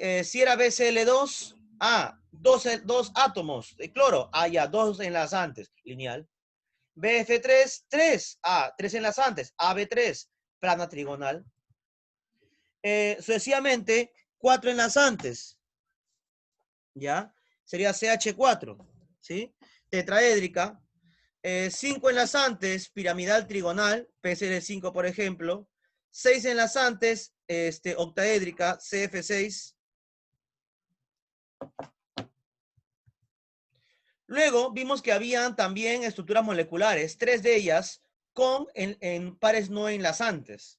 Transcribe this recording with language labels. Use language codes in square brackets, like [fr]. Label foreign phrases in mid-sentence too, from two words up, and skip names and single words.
[es] Si era BCl2, dos átomos de cloro, ya, dos enlazantes, lineal. BF3, 3, tres enlazantes, AB3, plana trigonal. Sucesivamente, 4 enlazantes, ¿ya? Sería CH4, ¿sí? Tetraédrica. 5 enlazantes, piramidal trigonal, PCl5, por ejemplo. 6 enlazantes, octaédrica, CF6. Luego vimos que habían también estructuras moleculares, 3 de ellas en pares no enlazantes.